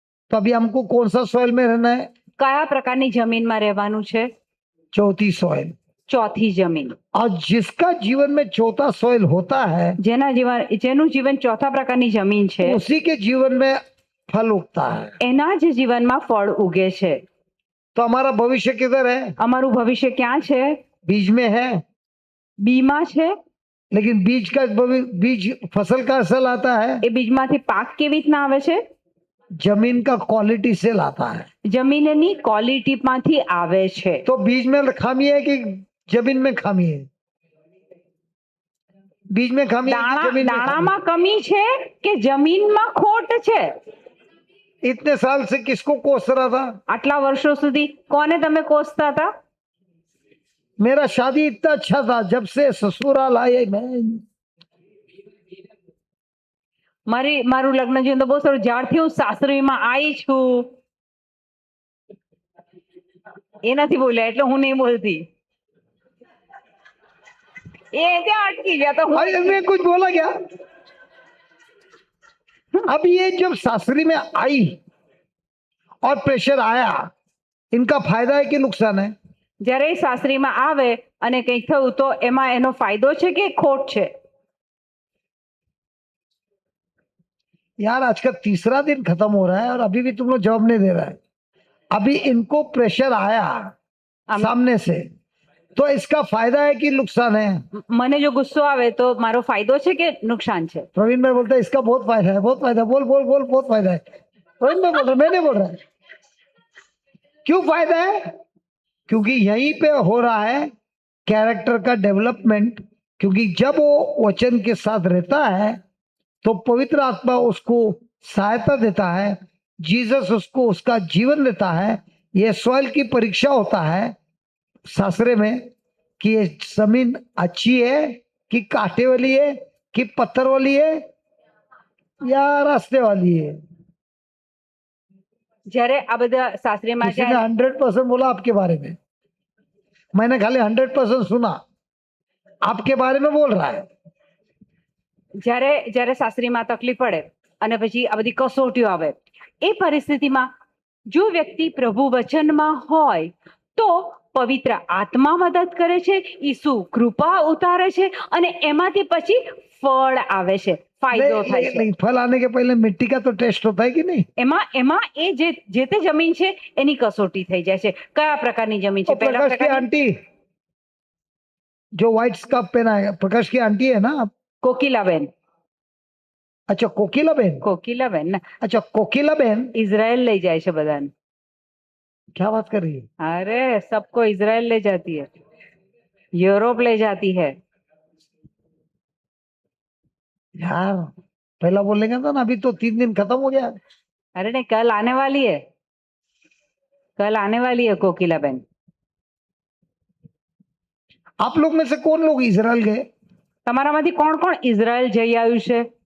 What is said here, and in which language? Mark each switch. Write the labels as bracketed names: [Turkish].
[Hindi] तो अभी हमको कौन सा सॉइल में रहना है? [Gujarati] કયા પ્રકારની જમીનમાં રહેવાનું છે? [Hindi] चौथी सॉइल। [Gujarati] ચોથી જમીન। [Hindi] और जिसका जीवन में चौथा सॉइल होता है [Gujarati] જેનું જીવન ચોથા પ્રકારની જમીન છે [Hindi] उसी के जीवन में फल उगता है। [Gujarati] એના જ जीवનમાં ફળ ઉગે છે। [Hindi] तो हमारा भविष्य किधर है? [Gujarati] અમારું ભવિષ્ય ક્યાં છે? [Hindi] बीज में है। [Gujarati] બીમાં છે। [Hindi] लेकिन बीज फसल का असल आता है, [Gujarati] એ બીજમાંથી પાક કેવી રીતના આવે છે? [Hindi] जमीन का क्वालिटी से लाता है। [Gujarati] જમીનની ક્વોલિટીમાંથી આવે છે। [Hindi] तो बीज में खामी है कि जमीन में खामी है? बीज में खामी है कि जमीन में खामी [Gujarati] દાણામાં કમી છે કે જમીનમાં ખોટ છે? [Hindi] है? इतने साल से किसको कोस रहा था? [Gujarati] આટલા વર્ષો સુધી કોને તમે કોસતા હતા? [Hindi] मेरा शादी इतना अच्छा था, जब से ससुराल आए मैं [Gujarati] મારું લગ્ન જીવન તો બહુ સારું, જ્યારથી હું સાસરીમાં आई છું એ નથી બોલ્યા એટલે હું નહીં બોલતી। એ ત્યાં અટકી ગયા તો હું [Hindi] अरे मैं कुछ बोला क्या? अब ये जब सासरी में आई और प्रेशर आया, इनका फायदा है कि नुकसान है? [Gujarati] જ્યારે એ સાસરીમાં આવે અને કંઈક થયું તો એમાં એનો ફાયદો છે કે ખોટ છે? [Hindi] यार आज का तीसरा दिन खत्म हो रहा है और अभी भी तुम लोग जवाब नहीं दे रहा है। अभी इनको प्रेशर आया सामने से, तो इसका फायदा है कि नुकसान है? [Gujarati] મને જો ગુસ્સો આવે તો મારો ફાયદો છે કે નુકસાન છે? [Hindi] प्रवीण भाई बोलता है इसका बहुत फायदा है, बहुत फायदा है। बोल बोल बोल, बहुत फायदा है। प्रवीण भाई बोल रहा है, मैं नहीं बोल रहा। क्यों फायदा है? क्योंकि यहीं पे हो रहा है कैरेक्टर का डेवलपमेंट। क्योंकि जब वो वचन के साथ रहता है तो पवित्र आत्मा उसको सहायता देता है, जीसस उसको उसका जीवन देता है। ये सॉइल की परीक्षा होता है सासरे में कि ये जमीन अच्छी है कि कांटे वाली है कि पत्थर वाली है या रास्ते वाली है। [Gujarati] જ્યારે આ બધા સાસરીમાં [Hindi] किसी ने [Gujarati] જાય [Hindi] 100% बोला आपके बारे में, मैंने खाली 100% सुना, आपके बारे में बोल रहा है। [Gujarati] જ્યારે જ્યારે સાસરીમાં તકલીફ પડે અને પછી આ બધી કસોટીઓ આવે, એ પરિસ્થિતિમાં જો વ્યક્તિ પ્રભુ વચનમાં હોય તો પવિત્ર આત્મા મદદ કરે છે, ઈસુ કૃપા ઉતારે છે અને એમાંથી પછી ફળ આવે છે, ફાયદો થાય છે। [Hindi] नहीं, फल आने के पहले मिट्टी का तो टेस्ट होता है कि नहीं? [Gujarati] એમાં એ જે તે જમીન છે એની કસોટી થઈ જાય છે। કયા પ્રકારની જમીન છે? [Hindi] और [Gujarati] પહેલા [Hindi] प्रकाश की [Gujarati] પ્રકારની [Hindi] आंटी जो व्हाइट स्कार्फ पहना है, प्रकाश की आंटी है ना आप? [Gujarati] કોકિલાબેન। [Hindi] अच्छा कोकिला बहन। [Gujarati] કોકિલાબેન ના, [Hindi] अच्छा कोकिला बहन [Gujarati] ઇઝરાયલ લઈ જાય છે બધાને। [Hindi] क्या बात कर रही है? अरे सबको इजराइल ले जाती है, यूरोप ले जाती है। यार पहला बोलेंगे था ना, अभी तो 3 दिन खत्म हो गया। अरे नहीं, कल आने वाली है, कल आने वाली है कोकिलाबेन। आप लोग में से कौन लोग इजराइल गए? [Gujarati] તમારામાંથી કોણ કોણ ઇઝરાયલ જઈ આવ્યું છે?